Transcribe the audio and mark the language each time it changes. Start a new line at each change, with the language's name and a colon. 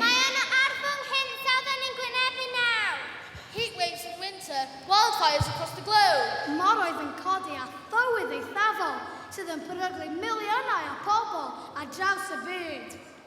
Welsh: Mae yna arfwng hinsawdd yn ein gwynebu nawr.
English: Heat waves in winter, wildfires across the globe.
Welsh: Moroedd yn codi a thywydd eithafol sydd yn peryglu miliynau o bobl ar draws y byd.